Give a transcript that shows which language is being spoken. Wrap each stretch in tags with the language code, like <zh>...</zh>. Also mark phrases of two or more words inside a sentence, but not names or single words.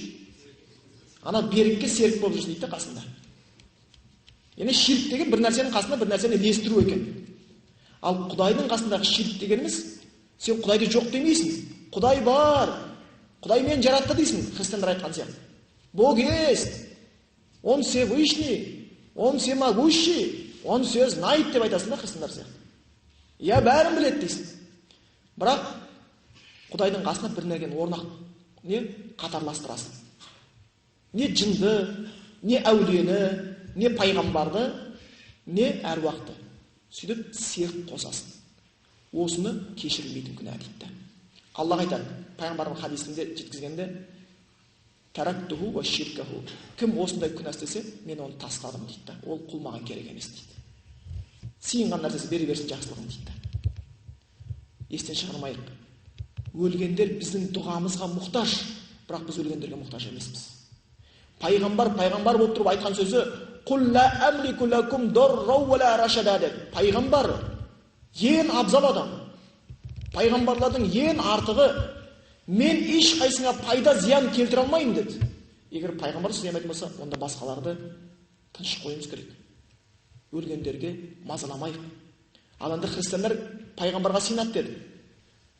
<kk>Ана Берікке серік болып жүрсін дейді қасында. Яғни ширк деген бір нәрсенің қасында бір нәрсені ілестіру екен. Ал Құдайдың қасындағы ширк дегеніміз, сен Құдайды жоқ демейсің. Құдай бар. Құдай мені жаратты дейсің, христиандар айтқан сияқты.</kk> <ru>Бог есть. Он Всевышний, он всемогущий, он все знает</ru> <kk>деп айтасың да христиандар сияқты. Я бәрін біледі дейсің. Бірақ Құдайдың қасына бір нәрсені орнақ қатарластырасың. Не жынды, не әулиені, не пайғамбарды, не әруақты. Сөйтіп серік қосасың. Осыны кешірілмейтін күнә дейді. Аллах айтады, пайғамбардың хадисінде жеткізгенде:</kk> <ar>"تركته وشركه."</ar> <kk>Кім осындай күнә істесе, мен оны тастадым дейді. Ол құл маған керек емес дейді. Сыйынған нәрсесі бере берсін жақсылығын дейді. Естен шығармайық. Өлгендер біздің дұғамызға мұқтаж, бірақ біз өлгендерге мұқтаж емеспіз. Пайғамбар болып тұрып айтқан сөзі:</kk> <ar>"قل لا أملك لكم ضرا ولا رشدا" деді.</ar> <kk>Пайғамбар ең абзал адам. Пайғамбарлардың ең артығы: "Мен ешқайсыңа пайда зиян келтіре алмаймын" деді. Егер пайғамбар сөз айтатын болса, онда басқаларды тыныш қоюымыз керек. Өлгендерге мазаламайық. Ал енді христиандар пайғамбарға сенады деді.</kk>